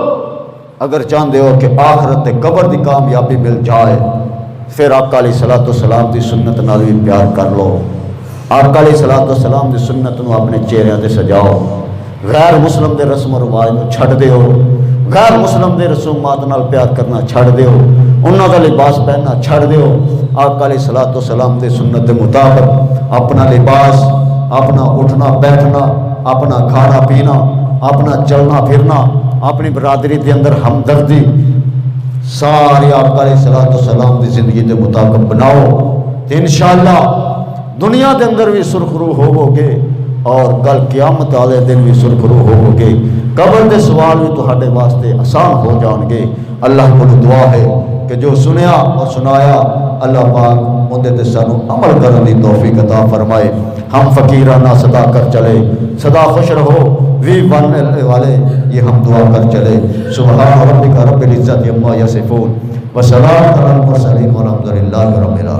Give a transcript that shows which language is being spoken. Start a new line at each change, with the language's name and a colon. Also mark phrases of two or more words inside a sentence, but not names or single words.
Punjabi: اگر چاہتے ہو کہ آخرت تے قبر دی کامیابی مل جائے پھر آقا علیہ السلام دی سنت نال بھی پیار کر لو، آقا علیہ السلام دی سنت نو اپنے چہرے تے سجاؤ، غیر مسلم دے رسم و رواج نو چھڑ دیو، غیر مسلم دے رسومات نال پیار کرنا چھڑ دیو، انہاں دا لباس پہننا چھڑ دیو، آقا علیہ السلام دے سنت دے مطابق اپنا لباس، اپنا اٹھنا بیٹھنا، اپنا کھانا پینا، اپنا چلنا پھرنا، اپنی برادری دے اندر ہمدردی ساری آقا علیہ السلام دی زندگی دے مطابق بناؤ، تو انشاءاللہ دنیا دے اندر بھی سرخرو ہوو گے اور کل قیامت والے دن بھی سرخرو ہوو گے، قبر دے سوال بھی تہاڈے واسطے آسان ہو جان گے۔ اللہ کو دعا ہے کہ جو سنیا اور سنایا اللہ پاک اندے تے سانو عمل کرن دی توفیق عطا فرمائے.
Urdu: ہم فقیرانہ صدا کر چلے, صدا خوش رہو وی ون والے یہ ہم دعا کر چلے.
Arabic: سبحان ربک رب العزت عما یصفون وسلام علی المرسلین والحمد للہ رب العالمین.